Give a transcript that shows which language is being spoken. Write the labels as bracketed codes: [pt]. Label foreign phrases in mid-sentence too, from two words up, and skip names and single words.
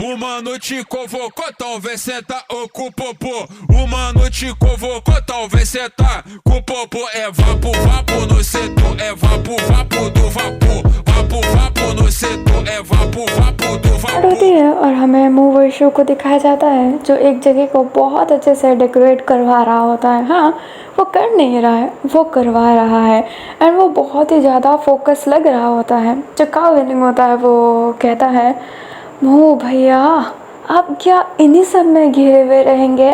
[pt] Uma noite convocou, talvez senta com o popô. Uma noite convocou, talvez senta com o popô. É vapo, vapo no setor, é vapo, vapo do vapor. Vapo, vapo no setor, é vapo, vapo do [hi] स्टार्ट होती [pt] vapor. [hi] है और हमें [en] mover show [hi] को दिखाया जाता है जो एक जगह को बहुत अच्छे से डेकोरेट करवा रहा होता है। हाँ, वो कर नहीं रहा है, वो करवा रहा है एंड वो बहुत ही ज़्यादा फोकस लग रहा होता है। जो [en] cow winning [hi] होता है वो कहता है, मूव भैया आप क्या इन्हीं सब में घिरे हुए रहेंगे।